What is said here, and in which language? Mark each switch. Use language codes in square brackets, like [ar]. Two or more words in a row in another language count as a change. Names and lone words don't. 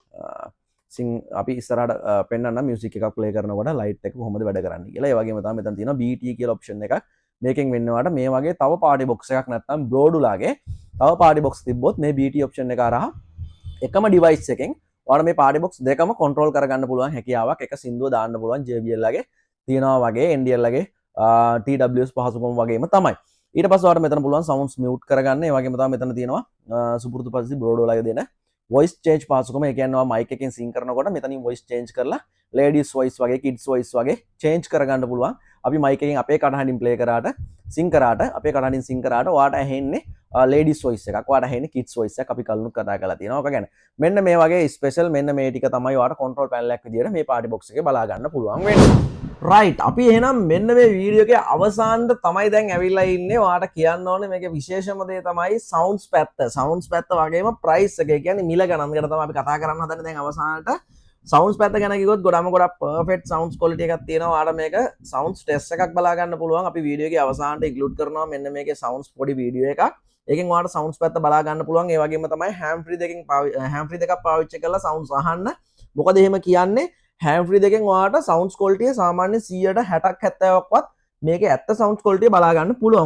[si] අපි ඉස්සරහට පෙන්වන්න මියුසික් එකක් ප්ලේ කරනකොට ලයිට් එක කොහොමද වැඩ කරන්නේ කියලා ඒ වගේම තමයි මෙතන තියෙන BT කියලා ඔප්ෂන් එකක් මේකෙන් වෙන්නවාට මේ වගේ තව [en] party box [si] එකක් නැත්නම් බ්‍රෝඩුලාගේ තව [en] party box [si] තිබ්බොත් මේ [en] BT option [si] එක හරහා එකම ඩිවයිස් එකෙන් ඔයාලා මේ [en] party box [si] දෙකම කන්ට්‍රෝල් කරගන්න පුළුවන් හැකියාවක් එක සින්දුව දාන්න පුළුවන් JBL ලගේ තියනවා වගේ NDL ලගේ TWS පහසුකම් වගේම තමයි ඊට පස්සේ ඔයාලට මෙතන පුළුවන් [en] sounds mute [si] කරගන්න ඒ වගේම තමයි මෙතන තියෙනවා සුපුරුදු පරිදි බ්‍රෝඩුලාගේ දෙන [en] voice change [si] පාසුකම ඒ කියන්නේ ඔයා mic එකෙන් sync කරනකොට මෙතනින් [en] voice change [si] කරලා [en] ladies voice [si] වගේ [en] kids voice [si] වගේ change කරගන්න පුළුවන් අපි mic එකෙන් අපේ කටහඬින් play කරාට sync කරාට අපේ කටහඬින් sync කරාට ඔයාට ඇහෙන්නේ [en] ladies voice [si] එකක් ඔයාට ඇහෙන්නේ [en] kids voice [si] එකක් අපි කලිනුත් කතා කරලා තියෙනවා ඔක ගැන මෙන්න මේ වගේ ස්පෙෂල් මෙන්න මේ ටික තමයි ඔයාට [en] control panel [si] එකක් විදියට මේ [en] party box [si] එකේ බලා ගන්න පුළුවන් වෙන්නේ right අපි එහෙනම් මෙන්න මේ වීඩියෝ එකේ අවසානට තමයි දැන් ඇවිල්ලා ඉන්නේ ඔයාට කියන්න ඕනේ මේකේ විශේෂම දේ තමයි sounds පැත්ත වගේම price එක. ඒ කියන්නේ මිල ගණන් ගැන තමයි අපි කතා කරන්න හදන්නේ දැන් අවසානට sounds පැත්ත ගැන කිව්වොත් ගොඩක් [en] perfect sounds quality [si] එකක් තියෙනවා. ඔයාට මේක [en] sounds test [si] එකක් බලා ගන්න පුළුවන්. අපි වීඩියෝ එකේ අවසානට include කරනවා මෙන්න මේකේ sounds පොඩි වීඩියෝ එකක්. ඒකෙන් ඔයාට sounds පැත්ත බලා ගන්න පුළුවන්. ඒ වගේම තමයි [en] ham free [si] දෙකක් පාවිච්චි කරලා sounds අහන්න. මොකද එහෙම කියන්නේ [en] ham free [si] දෙකෙන් ඔයාට [en] sounds quality [si] සාමාන්‍ය 160ක් 70ක්වත් මේකේ ඇත්ත [en] sounds quality [si] බලා ගන්න පුළුවන්.